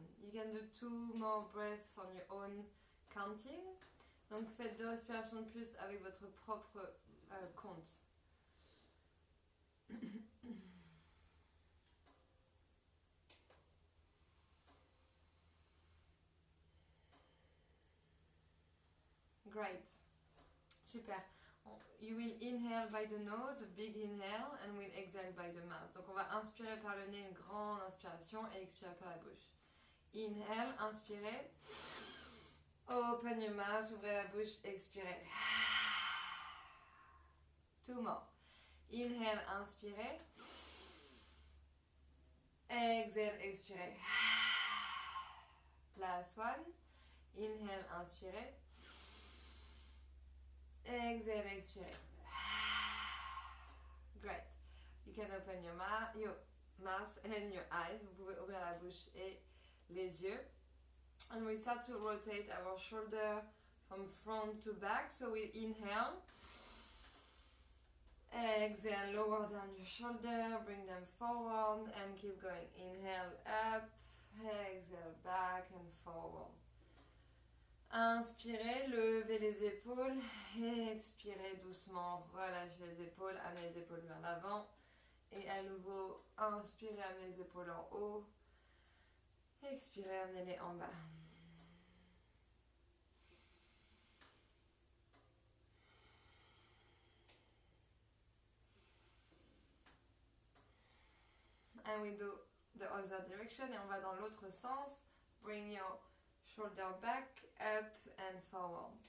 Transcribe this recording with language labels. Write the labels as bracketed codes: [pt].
[en] You can do 2 more breaths on your own counting. [fr] Donc faites 2 respirations de plus avec votre propre compte. [en] Great. Super. You will inhale by the nose, a big inhale, and we'll exhale by the mouth. [fr] Donc on va inspirer par le nez, une grande inspiration, et expirer par la bouche. [en] Inhale, [fr] inspirez. [en] Open your mouth, [fr] ouvrez la bouche, expirez. [en] 2 more. Inhale, [fr] inspirez. [en] Exhale, [fr] expirez. [en] Last one. Inhale, [fr] inspirez. [en] Exhale, [fr] expirez. [en] Great. You can open your mouth and your eyes. [fr] Vous pouvez ouvrir la bouche et les yeux. [en] And we start to rotate our shoulder from front to back. So we inhale. Exhale, lower down your shoulder. Bring them forward and keep going. Inhale up. Exhale, back and forward. [fr] Inspirez, levez les épaules et expirez doucement, relâchez les épaules, amenez les épaules vers l'avant et à nouveau, inspirez, amenez les épaules en haut, expirez, amenez-les en bas. [en] And we do the other direction [fr] et on va dans l'autre sens. [en] Bring your shoulder back, up and forward.